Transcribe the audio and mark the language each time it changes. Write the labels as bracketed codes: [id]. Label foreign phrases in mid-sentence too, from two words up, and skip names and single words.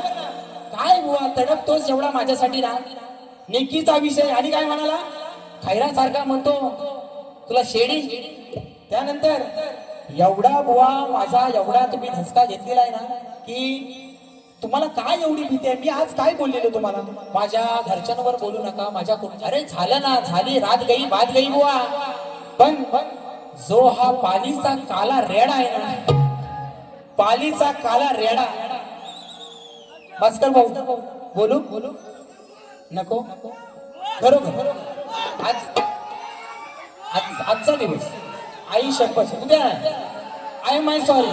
[mr] काय बुवा तडपतोस एवढा माझ्यासाठी ना. निकीचा विषय आणि काय म्हणाला खैरासारखा म्हणतो तुला शेडी. त्यानंतर एवढा बुवा माझा एवढा तुम्ही धसका घेतलेला आहे ना की तुम्हाला काय एवढी भीती आहे. मी आज काय बोललेलो तुम्हाला माझ्या घरच्यांवर बोलू नका माझ्या अरे झालं ना झाली [hi] रात गई बात गई [mr] बुवा. पण जो हा पालीचा काला रेडा आहे ना पालीचा काला रेडा. भास्कर भाऊ बोलू नको बरोबर. आजचा दिवस आई शपथ उद्या आय माय सॉरी.